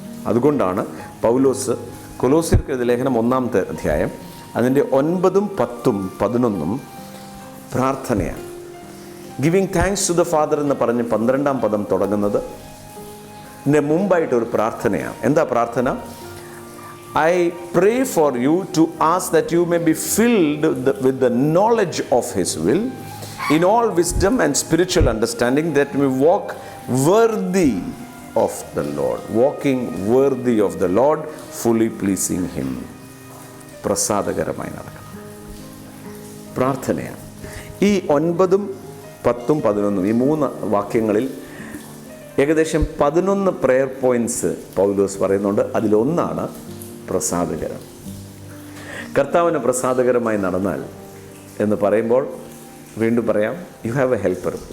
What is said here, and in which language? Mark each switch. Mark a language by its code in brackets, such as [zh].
[ml] അതുകൊണ്ടാണ് പൗലോസ് കൊലോസ്യർക്ക് എഴുതിയ ലേഖനം 1-ാമത്തെ അധ്യായം അതിൻ്റെ 9, 10, 11 പ്രാർത്ഥനയാണ്. [en] giving thanks to the father [ml] എന്ന് പറഞ്ഞ് 12-ാം പദം തുടങ്ങുന്നത് ഇതിൻ്റെ മുമ്പായിട്ടൊരു പ്രാർത്ഥനയാണ്. എന്താ പ്രാർത്ഥന? [en] I pray for you to ask that you may be filled with the knowledge of His will, in all wisdom and spiritual understanding, that we walk worthy of the Lord, walking worthy of the Lord, fully pleasing Him. [ml] പ്രസാദകരമായി നടക്കണം പ്രാർത്ഥനയാണ്. ഈ 9, 10, 11 ഈ 3 വാക്യങ്ങളിൽ ഏകദേശം 11 prayer points പൗലോസ് പറയുന്നുണ്ട്. അതിലൊന്നാണ് പ്രസാദകരം. കർത്താവിന് പ്രസാദകരമായി നടന്നാൽ എന്ന് പറയുമ്പോൾ വീണ്ടും പറയാം, [en] You have a helper.